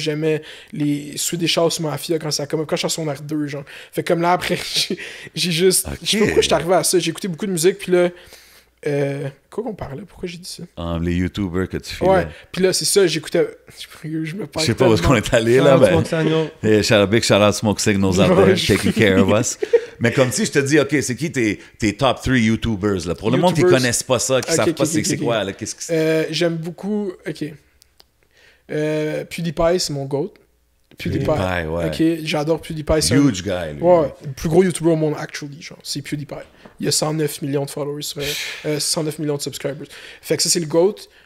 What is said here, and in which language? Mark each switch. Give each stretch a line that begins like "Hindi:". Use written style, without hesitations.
French: J'aimais les Swedish House Mafia quand ça come up. Quand je suis en R2, genre. Fait que comme là, après, j'ai juste... Je sais pas pourquoi je suis arrivé à ça. J'ai écouté beaucoup de musique, puis là... quoi qu'on parlait? Pourquoi j'ai dit ça? Les YouTubers que tu fais. Ouais, puis là, c'est ça, j'écoutais... Je me Je sais pas où est-ce qu'on est allé, là, mais...
English: Big shout-out Smoke Signals out there, taking care of us.
French: Mais comme si je te dis, OK, c'est qui tes top 3 YouTubers, là? Pour le monde qui connaissent pas ça, qui savent pas c'est quoi, là, qu'est-ce que j'aime beaucoup... OK. PewDiePie, c'est mon GOAT. PewDiePie, ouais. OK, j'adore PewDiePie.
English: Huge guy, lui.
French: Ouais, le plus gros YouTuber au monde, actually, genre. C'est PewDiePie. Il y a 109 millions de followers, 109 millions de subscribers. Fait que ça, c'est le GOAT.